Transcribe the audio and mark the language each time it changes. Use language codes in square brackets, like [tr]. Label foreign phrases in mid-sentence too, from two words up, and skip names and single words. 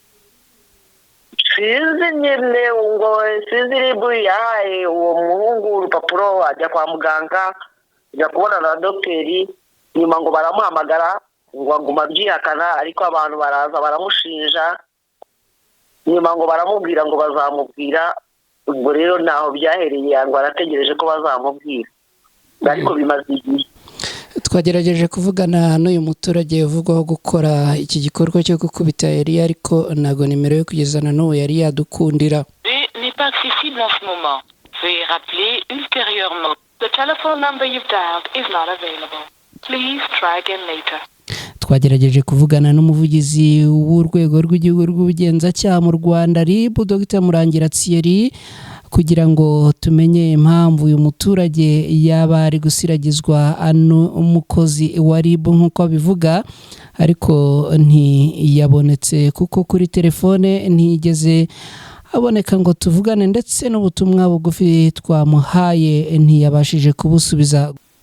[rw] sinzi nyine ngo sinzi ribu yahaye uwo muhungu urupapuro ajya kwa muganga ajya kubona na dogiteri nyuma ngo baramuhamagara ngo aguma abyihakana ariko abantu baraza baramushinja nyuma ngo baramubwira ngo bazamubwira ubwo rero ntaho byahereye ngo arategereje ko bazamubwira ariko bimaze igihe twagerageje kuvugana n'uyu muturage uvugwaho gukora iki gikorwa cyo gukubita Eliya ariko ntago nimero yo kugezana n'uwo yari yadukundira. [fr] n'est pas accessible en ce moment. Veuillez rappeler ultérieurement. [en] The telephone number you've dialed is not available. Please try again later. [rw] Twagerageje kuvugana n'umuvugizi w'urwego rw'igihugu rw'ubugenzacyaha mu Rwanda RIB Dr Murangira Thierry kugira ngo tumenye impamvu uyu muturage yaba ari gusiragizwa umukozi wa RIB nk'uko bivuga ariko ntiyabonetse kuko kuri telefone ntiyigeze aboneka ngo tuvugane ndetse n'ubutumwa bugufi twamuhaye ntiyabashije kubusubiza.